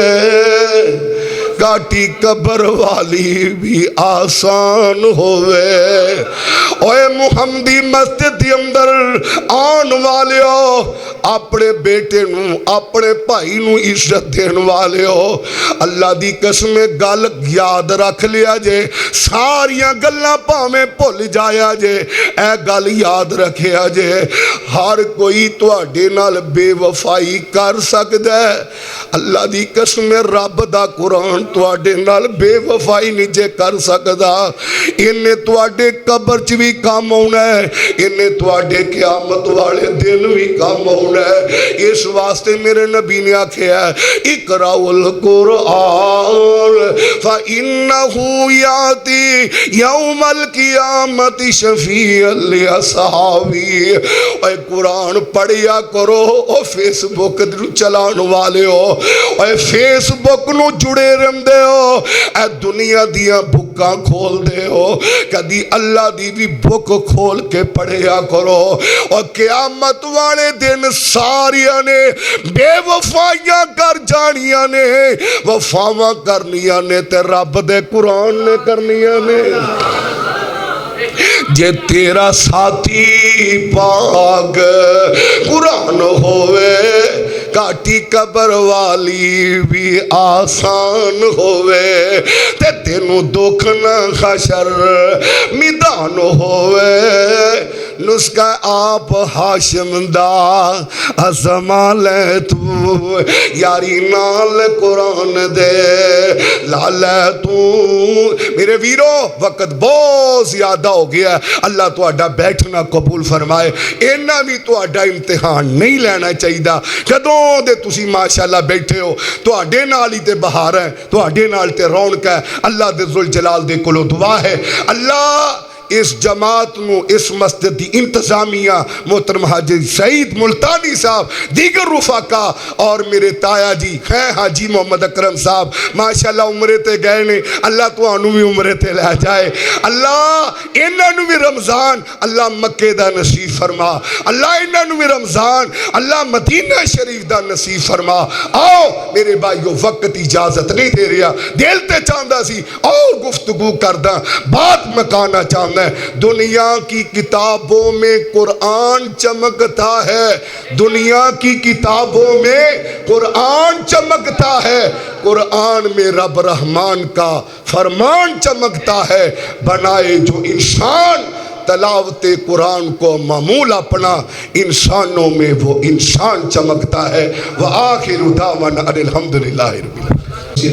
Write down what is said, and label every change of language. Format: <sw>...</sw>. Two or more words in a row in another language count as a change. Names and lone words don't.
<pa>کاٹی قبر والی بھی آسان ہوئے اوے محمدی مسجد دے اندر آن والے ہو، اپنے بیٹے نو اپنے بھائی نو عزت دین والے ہو، اللہ دی قسم گل یاد رکھ لیا جے، ساریاں گلاں پاویں بھول جایا جے، اے گل یاد رکھیا جے، ہر کوئی تواڈے نال بے وفائی کر سکدا ہے، اللہ دی قسم رب دا قرآن تواڈے نال بے وفائی نہیں جے کر سکدا، انہیں تواڈے قبر چ بھی کام ہونا ہے، انہیں تواڈے قیامت والے دن بھی کام ہونا ہے، اس واسطے میرے نبی نے آکھیا ہے</pa> <ar>اقرأوا القرآن فإنه یاتی یوم القیامت شفیعا لأصحابی،</ar> <pa>اے قرآن پڑھیا کرو، او فیس بک چلان والے ہو، اے فیس بک نو جڑے رہندے ہو، اے دنیا دیا بکاں کھول دے ہو، کدی اللہ دی بھی بک کھول کے پڑھیا کرو، اور قیامت والے دن ساریاں نے بے وفائیاں کر جانیاں نے، وفاواں کرنیاں نے تے رب دے قرآن نے کرنیاں نے، جے تیرا ساتھی پاک قرآن ہوئے، کاٹی قبر والی بھی آسان ہوئے، تے تینوں دکھ نہ خشر میدان ہوئے، نسخہ آپ ہاشم دا ازما لے تو، یاری نال قرآن دے لالے تو، میرے ویرو وقت بہت زیادہ ہو گیا ہے، اللہ تو اڈا بیٹھنا قبول فرمائے، اینا بھی تو اڈا امتحان نہیں لینا چاہیے دا، کدوں دے تسی ماشاءاللہ بیٹھے ہو، تو اڈے نال ہی تے بہار ہے، تو اڈے نال تے رونق ہے، اللہ دے ذوالجلال دے کلو دعا ہے، اللہ اس جماعت نو، اس مسجد دی انتظامیہ محترم حاجی سعید ملتانی صاحب، دیگر رفاقہ اور میرے تایا جی ہیں حاجی محمد اکرم صاحب، ماشاءاللہ عمرے تے گئے نے، اللہ تو آنو بھی عمرے تے لے جائے، اللہ انہوں بھی رمضان اللہ مکہ دا نصیب فرما، اللہ انہوں بھی رمضان اللہ مدینہ شریف دا نصیب فرما، آؤ میرے بھائیو وقت اجازت نہیں دے رہا، دل تے چاندہ سی اور گفتگو کردہ، بات مکانا چاندہ،</pa> <ur>دنیا کی کتابوں میں قرآن چمکتا ہے، دنیا کی کتابوں میں قرآن چمکتا ہے، قرآن میں رب رحمان کا فرمان چمکتا ہے، بنائے جو انسان تلاوت قرآن کو معمول اپنا، انسانوں میں وہ انسان چمکتا ہے،</ur> <ar>وآخر دعوانا الحمدللہ رب العالمین۔</ar>